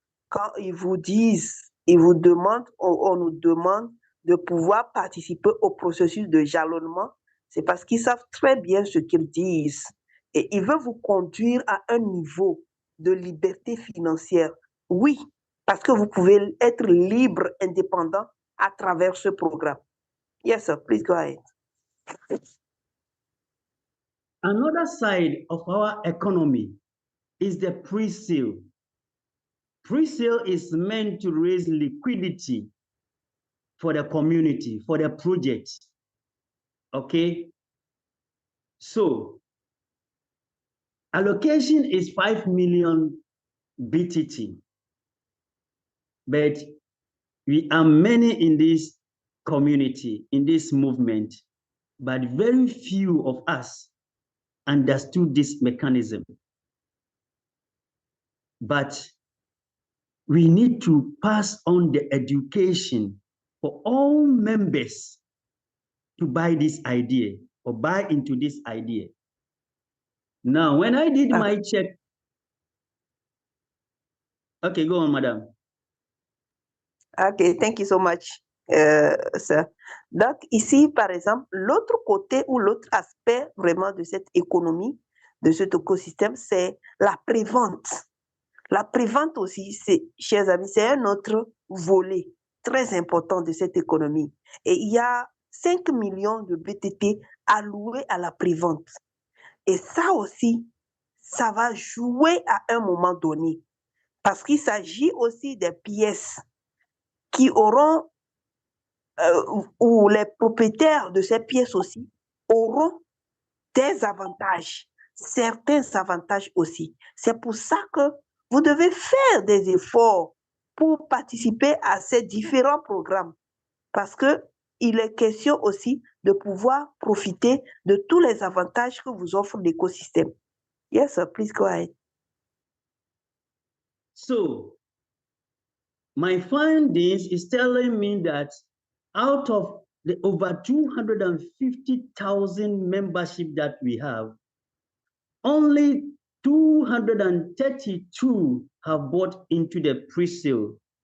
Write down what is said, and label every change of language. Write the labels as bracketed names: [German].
[French] Quand ils vous disent, ils vous demandent, on nous demande de pouvoir participer au processus de jalonnement, c'est parce qu'ils savent très bien ce qu'ils disent. Et ils veulent vous conduire à un niveau de liberté financière. Oui, parce que vous pouvez être libre, indépendant à travers ce programme. [English] Yes, sir. Please go ahead. Another side of our economy is the pre-sale. Pre-sale is meant to raise liquidity for the community, for the project. Okay? So, allocation is 5 million BTT, but we are many in this community, in this movement, but very few of us understood this mechanism. But we need to pass on the education for all members to buy this idea or buy into this idea. Now, when I did my check, okay, go on, madam. Ok, thank you so much, sir. [French] Donc, ici, par exemple, l'autre côté ou l'autre aspect vraiment de cette économie, de cet écosystème, c'est la prévente. La prévente aussi, chers amis, c'est un autre volet très important de cette économie. Et il y a 5 millions de BTT alloués à la prévente. Et ça aussi, ça va jouer à un moment donné. Parce qu'il s'agit aussi des pièces qui auront, ou les propriétaires de ces pièces aussi, auront des avantages, certains avantages aussi. C'est pour ça que vous devez faire des efforts pour participer à ces différents programmes, parce qu'il est question aussi de pouvoir profiter de tous les avantages que vous offre l'écosystème. [English] Yes, sir, please go ahead. So, my findings is telling me that out of the over 250,000 membership that we have, only 232 have bought into the pre-sale.